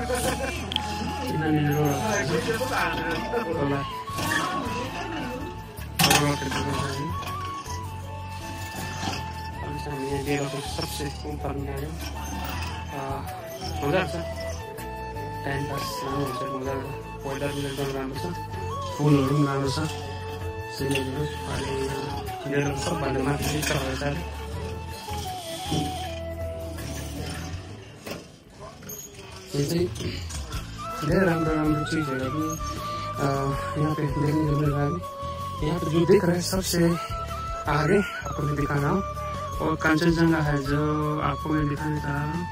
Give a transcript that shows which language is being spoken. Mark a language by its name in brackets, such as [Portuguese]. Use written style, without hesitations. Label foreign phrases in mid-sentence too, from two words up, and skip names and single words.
[Hindi] सबसे ऊपर में [Nepali] आयो मजा आउँछ टाइम पास राम्रो हुन्छ मजा वेदर पनि एकदम राम्रो छ फुलहरू पनि राम्रो छ सिनेरीहरू अहिले सबभन्दा माथि छ यो चाहिँ धेरै राम्रो राम्रो चीजहरू पनि [Hindi] यहाँ पे देखने को मिल रहा है। यहाँ पे जो दिख रहा है सबसे आगे आपको मैं दिखा रहा हूँ और कांचनजंगा है जो आपको मैं दिखाने जा रहा हूँ।